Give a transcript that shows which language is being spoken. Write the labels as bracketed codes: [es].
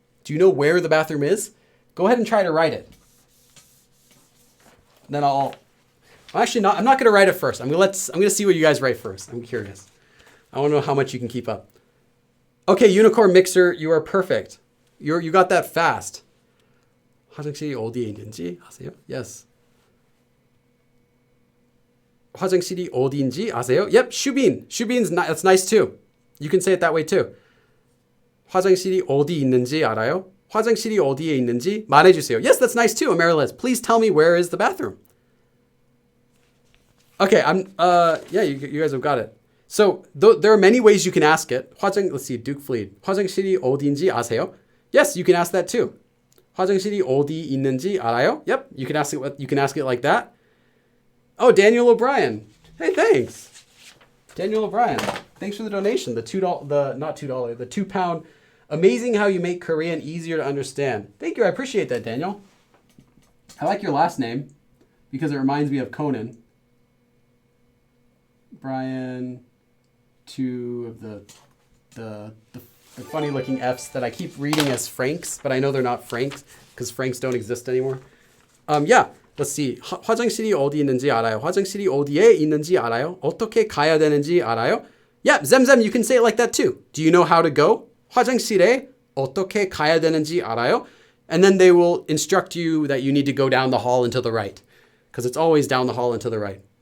[en] Do you know where the bathroom is? Go ahead and try to write it. Then I'm not going to write it first. I'm going to see what you guys write first. I'm curious. I want to know how much you can keep up. Okay, Unicorn Mixer, you are perfect. You got that fast. [ko] 화장실이 어디에 있는지 아세요? [en] Yes. [ko] 화장실이 어디인지 아세요? [en] Yep, 슈빈's that's nice too. You can say it that way too. [ko] 화장실이 어디 있는지 알아요? 화장실이 어디에 있는지 말해주세요. [en] Yes, that's nice too, Amaryllis. Please tell me where is the bathroom. Okay, you guys have got it. So there are many ways you can ask it. Let's see, Duke Fleet. [ko] 화장실이 어디인지 아세요? [en] Yes, you can ask that too. [ko] 화장실이 어디 있는지 알아요? [en] Yep, you can ask it like that. Oh, Daniel O'Brien. Hey, thanks. Daniel O'Brien. Thanks for the donation. The £2. Amazing how you make Korean easier to understand. Thank you. I appreciate that, Daniel. I like your last name because it reminds me of Conan. Brian, two of the funny looking F's that I keep reading as Franks, but I know they're not Franks because Franks don't exist anymore. Yeah. Let's see. [ko] 화장실이 어디 있는지 알아요? 화장실이 어디에 있는지 알아요? 어떻게 가야 되는지 알아요? [en] Yeah, Zemzem, you can say it like that too. Do you know how to go? [ko] 화장실에 어떻게 가야 되는지 알아요? [en] And then they will instruct you that you need to go down the hall and to the right. Because it's always down the hall and to the right.